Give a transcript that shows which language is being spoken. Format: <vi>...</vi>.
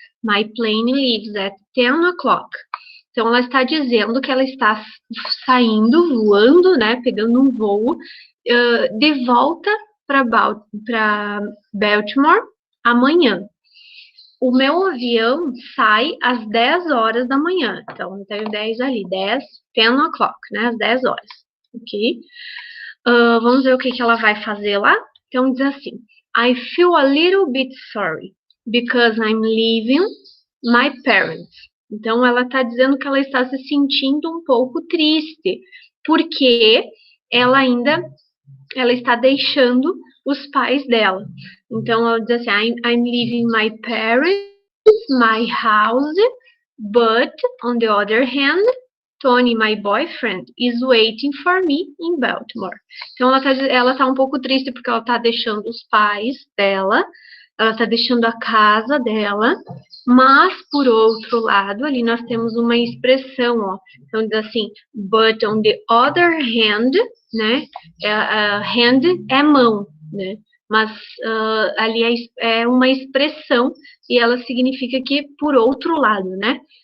<en>My plane leaves at 10 o'clock.</en> <pt>Então, ela está dizendo que ela está saindo, voando, né, pegando um voo de volta para Baltimore amanhã. O meu avião sai às 10 horas da manhã. Então, eu tenho 10 ali, 10 o'clock, né? Às 10 horas. Ok? Vamos ver o que ela vai fazer lá. Então, diz assim:</pt> <en>I feel a little bit sorry because I'm leaving my parents.</en> <pt>Então, ela está dizendo que ela está se sentindo um pouco triste, porque ela está deixando os pais dela. Então, ela diz assim,</pt> <en>I'm leaving my parents, my house, but, on the other hand, Tony, my boyfriend, is waiting for me in Baltimore.</en> <pt>Então, ela tá um pouco triste porque ela tá deixando os pais dela, ela tá deixando a casa dela, mas, por outro lado, ali nós temos uma expressão, ó. Então, diz assim,</pt> <en>but on the other hand,</en> <pt>né, hand é mão, né, mas ali é uma expressão e ela significa que por outro lado, né.</pt>